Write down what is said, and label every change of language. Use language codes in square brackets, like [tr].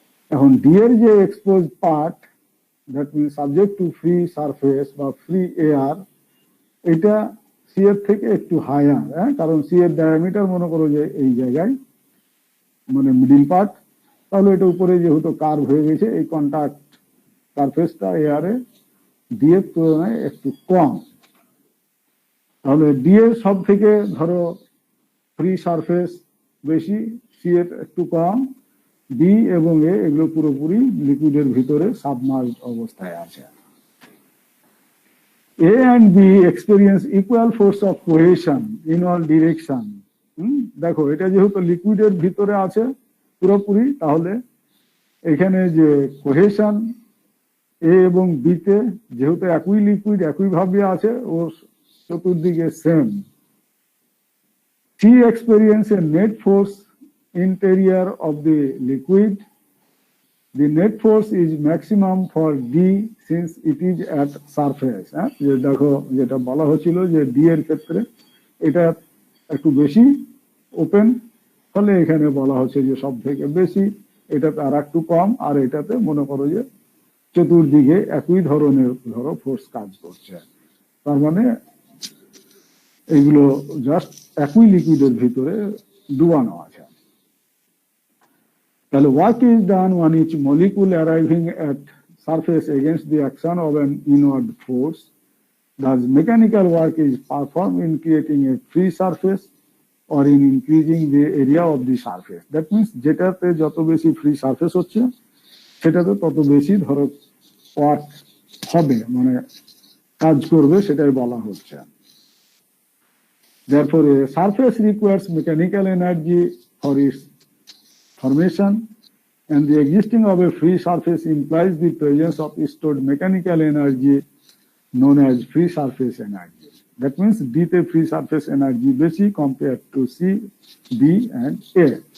[bn] এখন ডি এর যে expose part, that means subject to free surface বা ফ্রি এয়ার, এটা সি এর থেকে একটু হায়ার, কারণ সি এর ডায়ামিটার মনে করো যে এই জায়গায় মানে মিডিল পার্ট, তাহলে এটা উপরে যেহেতু কার্ভ হয়ে গেছে, এই কন্টাক্ট সারফেসটা এয়ারে ডি এর তুলনায় একটু কম। তাহলে ডি এর সব থেকে ধরো ফ্রি সারফেস বেশি, সি এর একটু কম, বি এবং এ এগুলো পুরোপুরি লিকুইডের ভিতরে সাবমার্জড অবস্থায় আছে। [en] A and B experience equal force of cohesion in all direction. [bn] দেখো এটা যেহেতু লিকুইডের ভিতরে আছে পুরোপুরি, তাহলে এখানে যে কোহেশন এ এবং বি তে যেহেতু একই লিকুইড একই ভাবে আছে, ও চতুর্দিকে same. [en] C experience a net force interior of the liquid. The net force is maximum for D since it is at surface. [bn] যে দেখো যেটা বলা হচ্ছিল যে ডি এর ক্ষেত্রে এটা একটু বেশি ওপেন, ফলে এখানে বলা হচ্ছে যে সব থেকে বেশি, এটাতে আর একটু কম, আর এটাতে মনে করো যে চতুর্দিকে একই ধরনের ধরো ফোর্স কাজ করছে। তার মানে এইগুলো জাস্ট একই লিকুইডের ভিতরে ডুবানো আছে। [en] তাহলে work is done on each molecule arriving at surface against the action of an inward force. Thus, mechanical work is performed in creating a free surface or in increasing the area of the surface. [bn] That means যেটাতে যত বেশি free surface হচ্ছে সেটাতে তত বেশি ধরো work হবে, মানে কাজ করবে, সেটাই বলা হচ্ছে। [en] Therefore, a surface requires mechanical energy for its formation, and the existing of a free surface implies the presence of stored mechanical energy known as free surface energy. That means D তে free surface energy বেশি compared to C, B, and A.